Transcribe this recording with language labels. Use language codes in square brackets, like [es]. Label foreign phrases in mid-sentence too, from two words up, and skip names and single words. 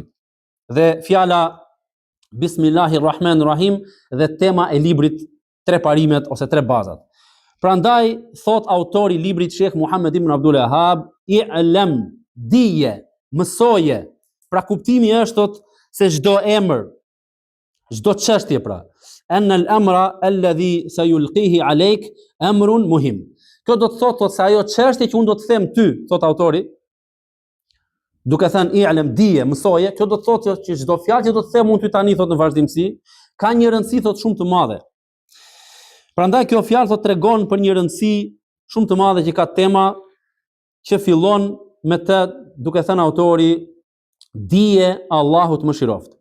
[sq] Dhe fjala Bismillahirrahmanirrahim dhe tema e librit, tre parimet ose tre bazat. Prandaj thot autori i librit Sheikh Muhammed ibn Abdul Wahhab, i'lam, dije, mësoje. Pra kuptimi është thot se çdo emër, çdo çështje pra, [ar] أن الأمر الذي سيلقيه عليك أمر مهم. [sq] Kjo do të thot se ajo çështje që unë do të them ty, thot autori, duke thënë i'lam, dije, mësoje, kjo do të thotë që çdo fjalë që do të them unë ty tani thot në vazhdimsi, ka një rëndësi thot shumë të madhe. Prandaj kjo fjalë thot tregon për një rëndësi shumë të madhe që ka tema që fillon me të duke thënë autori dije Allahu të mëshiroft.